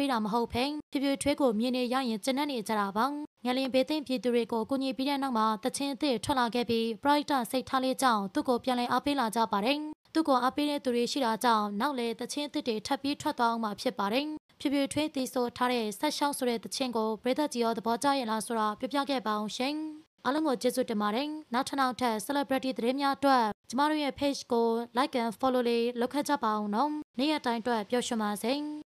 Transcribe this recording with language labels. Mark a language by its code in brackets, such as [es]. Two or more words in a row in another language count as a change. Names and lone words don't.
[my] ပေးတာမဟုတ်ဘဲဖြစ်ဖြစ်ထွေးကိုမြင်နေရရင်ကျဉ်းနေကြတာပေါ့ငလင်ဘေးသိမ့်ပြည်သူတွေကိုကူညီပြီးတဲ့နောက်မှာတချင်းအသစ်ထွက်လာခဲ့ပြီး Bright စိတ်ထားလေးကြောင့်သူ့ကိုပြန်လည်အားပေးလာကြပါတယ်သူ့ကိုအားပေးတဲ့သူတွေရှိတာကြောင့်နောက်လေတချင်းအသစ်တွေထပ်ပြီးထွက်သွားအောင်မှဖြစ်ပါတယ်ဖြစ်ဖြစ်ထွေးတီဆိုထားတဲ့ဆက်ရှောက်ဆိုတဲ့တခြင်းကိုပရိသတ်ကြီးရောသဘောကျရလားဆိုတာပြပြခဲ့ပါအောင်ရှင်အားလုံးကိုကျေးဇူးတင်ပါတယ်နောက်ထပ် celebrity သတင်းများအတွက်ကျမတို့ရဲ့ page ကို [en] like and follow [my] လေးလုပ်ခဲ့ကြပါအောင်နော်နေ့ရက်တိုင်းအတွက်ပျော်ရွှင်ပါစေ